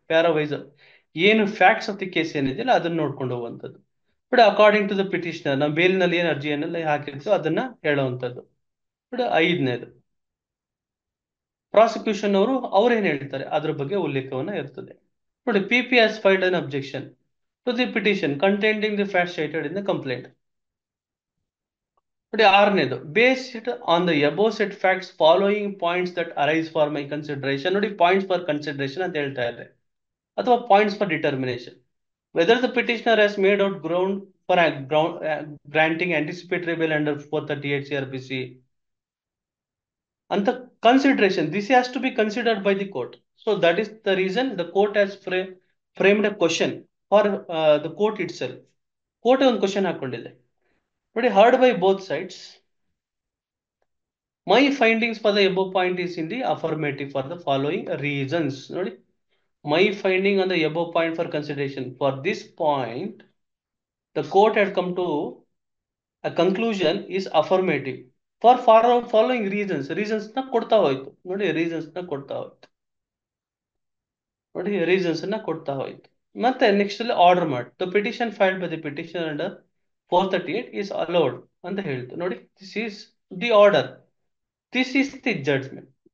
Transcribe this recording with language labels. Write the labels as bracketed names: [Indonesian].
[Kannada] ಪ್ಯಾರಾವೈಸ್ ಏನು [English] facts of the case [Kannada] ಏನಿದೆಯಲ್ಲ ಅದನ್ನ ನೋಡ್ಕೊಂಡು ಹೋಗುವಂಥದ್ದು. [English] but according to the petitioner, [Kannada] ನಾವು ಬೇಲ್ನಲ್ಲಿ ಏನು ಅರ್ಜಿಯನ್ನೆಲ್ಲ ಹಾಕಿರ್ತೀವೋ ಅದನ್ನ ಹೇಳುವಂಥದ್ದು. ಬಟ್ ಐದನೇದು ಪ್ರಾಸಿಕ್ಯೂಷನ್ ಅವರು ಅವ್ರೇನ್ ಹೇಳ್ತಾರೆ ಅದ್ರ ಬಗ್ಗೆ ಉಲ್ಲೇಖವನ್ನ ಇರ್ತದೆ. ನೋಡಿ, [English] PP has filed an objection to the petition containing the facts cited in the complaint. [Kannada] ನೋಡಿ, ಆರನೇದು [English] Based on the above said facts following points that arise for my consideration. [Kannada] ನೋಡಿ, [English] points for consideration [Kannada] ಅಂತ ಹೇಳ್ತಾ ಇದ್ದಾರೆ, ಅಥವಾ [English] Points for determination. Whether the petitioner has made out ground for granting anticipatory bail under 438 CRPC [Kannada] ಅಂತ [English] consideration. This has to be considered by the court. So that is the reason the court has framed a question for the court itself. [Kannada] Court ಒಂದು question ಹಾಕೊಂಡಿದೆ ನೋಡಿ, [English] heard by both sides. My findings for the above point is in the affirmative for the following reasons. [Kannada] ನೋಡಿ, [English] my finding on the above point for consideration. For this point, the court had come to a conclusion is affirmative for following reasons. [Kannada] Reasons ನ ಕೊಡ್ತಾ ಹೋಯ್ತು ನೋಡಿ, reasons ನ ಕೊಡ್ತಾ ಹೋಯ್ತು ನೋಡಿ, reasons ನ ಕೊಡ್ತಾ ಹೋಯ್ತು. ಮತ್ತೆ ನೆಕ್ಸ್ಟ್ ಅಲ್ಲಿ ಆರ್ಡರ್ ಮಾಡಿ, [English] the petition filed by the petition under 438 is allowed [Kannada] ಅಂತ ಹೇಳ್ತು ನೋಡಿ. [English] This is the order, this is the judgment.